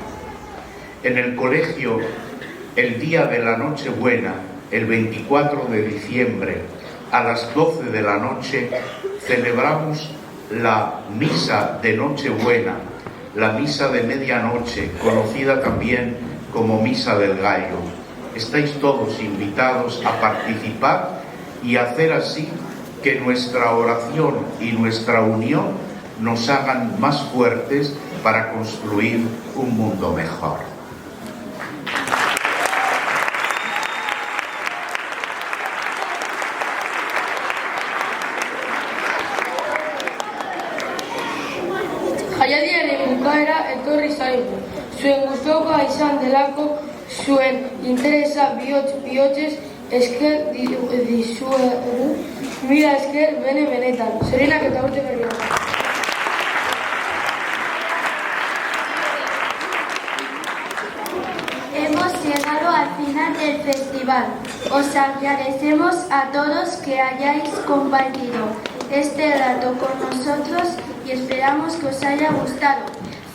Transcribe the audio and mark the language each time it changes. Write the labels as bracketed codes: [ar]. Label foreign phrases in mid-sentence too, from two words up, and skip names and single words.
[es] En el colegio, el día de la Nochebuena, el 24 de diciembre, a las 12 de la noche, celebramos la misa de Nochebuena, la misa de medianoche, conocida también como misa del gallo. Estáis todos invitados a participar y hacer así que nuestra oración y nuestra unión nos hagan más fuertes para construir un mundo mejor. [eu] Jaialdiaren bukaera etorri zaigu. Zuen gustukoa izan delako, zuen interesa bihotzez esker dizuegu. Mila esker benetan. Zorionak eta urte berriak. [es] Hemos llegado al final del festival. Os agradecemos a todos que hayáis compartido este rato con nosotros y esperamos que os haya gustado.